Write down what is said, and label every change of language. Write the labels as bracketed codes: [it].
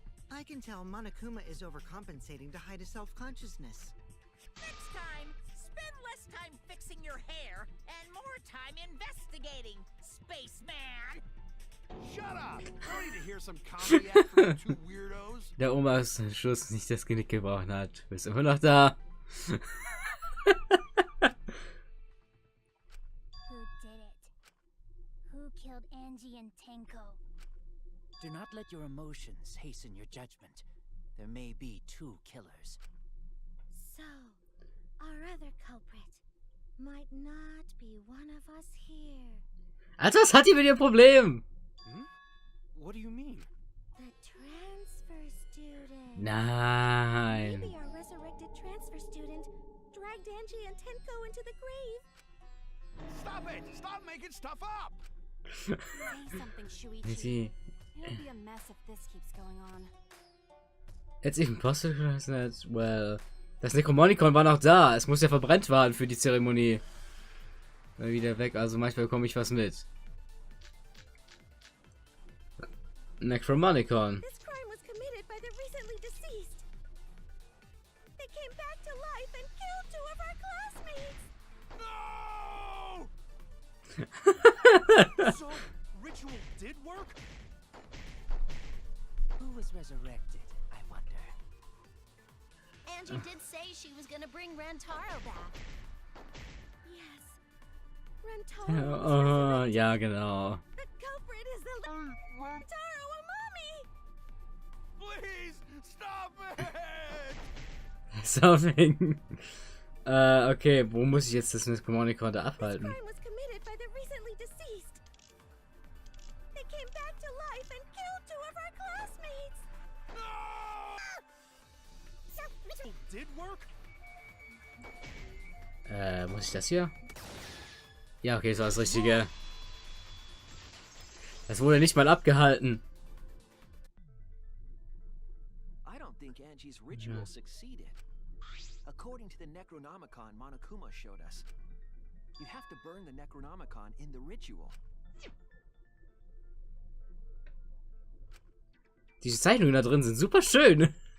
[en] I can tell Monokuma is overcompensating to hide his self-consciousness. Next time, spend less time fixing your hair and more time investigating, spaceman! Shut up! I don't need to hear some comedy act from you two weirdos. [de] Der Omas Schuss nicht das Genick gebrochen hat. Bist immer noch da? [en] Killed Angie and Tenko. Do not let your emotions hasten your judgment. There may be two killers. So, our other culprit might not be one of us here. [de] Also, was hat die mit ihrem Problem? [en] What do you mean? The transfer student. [de] Nein. [en] Maybe our resurrected transfer student dragged Angie and Tenko into the grave. Stop it! Stop making stuff up! Say something, Shuichi. It'll be a mess if this keeps going on. It's even possible that, well, [de] das Necromonicon war noch da. Es muss ja verbrennt werden für die Zeremonie. War wieder weg, also manchmal bekomme ich was mit. Necromonicon. [en] This crime was committed by the recently deceased. They came back to life and killed 2 of our classmates. No! So, ritual did work? Who was resurrected, I wonder? Angie did say she was gonna bring Rantaro back. Yes. Rantaro. [de] Ja, genau. [en] The culprit is the Rantaro Amami. Please, stop it! Something. [de] Okay, wo muss ich jetzt das Necromonicon da abhalten? [en] This crime was committed by the recently deceased. They came back to life and killed 2 of our classmates. No! Ritual did work? [de] Muss ich das hier? Ja, okay, das war das Richtige. Das wurde nicht mal abgehalten. [en] I don't think Angie's ritual succeeded. According to the Necronomicon Monokuma showed us, you have to burn the Necronomicon in the ritual. [de] Die Zeichnungen da drin sind super schön.